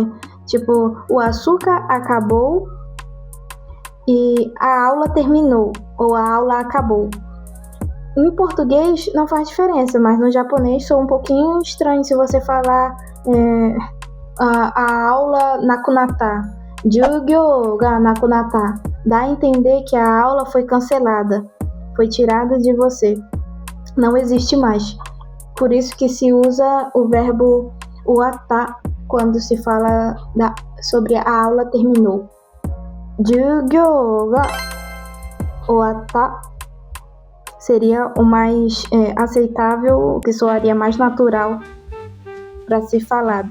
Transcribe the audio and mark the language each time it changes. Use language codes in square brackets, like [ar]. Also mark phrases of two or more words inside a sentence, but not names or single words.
[pt] Tipo, o açúcar acabou e a aula terminou, ou a aula acabou. Em português não faz diferença, mas no japonês soa um pouquinho estranho se você falar a aula nakunata, [ja] 授業がなくなった. [pt] Dá a entender que a aula foi cancelada, foi tirada de você. Não existe mais. Por isso que se usa o verbo uata quando se fala sobre a aula terminou. [ja] 授業が終わった [pt] seria o mais aceitável, o que soaria mais natural para ser falado.